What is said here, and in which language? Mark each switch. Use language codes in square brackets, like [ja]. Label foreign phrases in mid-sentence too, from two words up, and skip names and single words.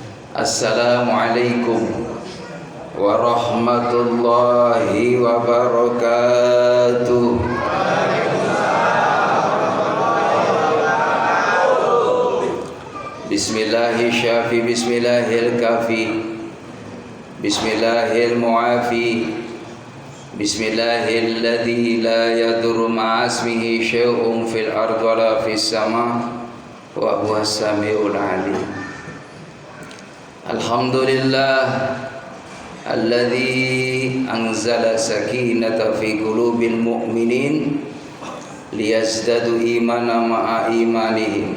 [ar] السلام عليكم ورحمة الله وبركاته. بسم الله الشافي بسم الله الكافي بسم الله المعافي بسم الله الذي لا يضر مع اسمه شيء في الأرض ولا في السماء وهو السميع العليم. الحمد لله الذي أنزل السكينة في قلوب المؤمنين ليزدادوا إيمانا مع إيمانهم.